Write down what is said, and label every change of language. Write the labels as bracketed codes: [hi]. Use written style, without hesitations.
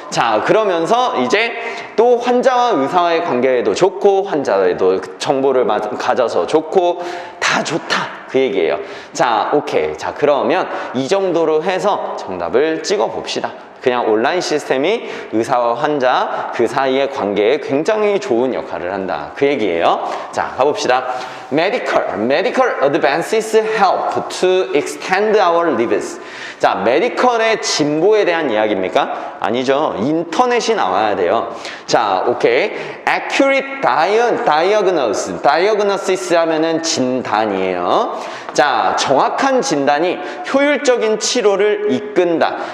[ko] 자, 그러면서 이제 또 환자와 의사와의 관계에도 좋고 환자에도 정보를 가져서 좋고 다 좋다 그 얘기예요. 자, 오케이. 자, 그러면 이 정도로 해서 정답을 찍어 봅시다. 그냥 온라인 시스템이 의사와 환자 그 사이의 관계에 굉장히 좋은 역할을 한다. 그 얘기예요. 자, 가봅시다. [en] Medical advances help to extend our lives. [ko] 자, 메디컬의 진보에 대한 이야기입니까? 아니죠. 인터넷이 나와야 돼요. 자, 오케이. [en] Accurate diagnosis. [ko] Diagnosis 하면은 진단이에요. 자, 정확한 진단이 효율적인 치료를 이끈다.